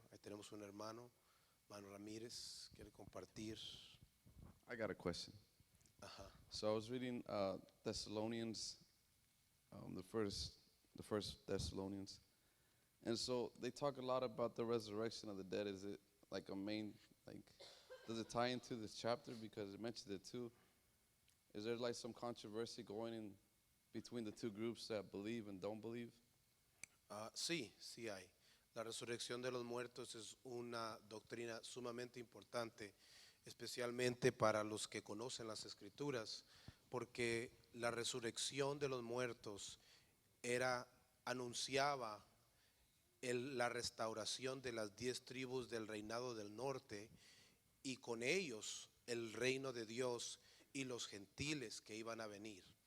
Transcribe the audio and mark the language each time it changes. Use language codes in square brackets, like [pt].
[es] Ahí tenemos un hermano Ramírez, quiere compartir. [en] I got a question. Ajá. So I was reading Thessalonians, the first Thessalonians, and so they talk a lot about the resurrection of the dead. Is it like a main, like, does it tie into this chapter because it mentions it too? Is there like some controversy going in between the two groups that believe and don't believe? [es] Sí hay. La resurrección de los muertos es una doctrina sumamente importante, especialmente para los que conocen las Escrituras, porque la resurrección de los muertos anunciaba la restauración de las 10 tribus del reinado del norte, y con ellos el reino de Dios y los gentiles que iban a venir.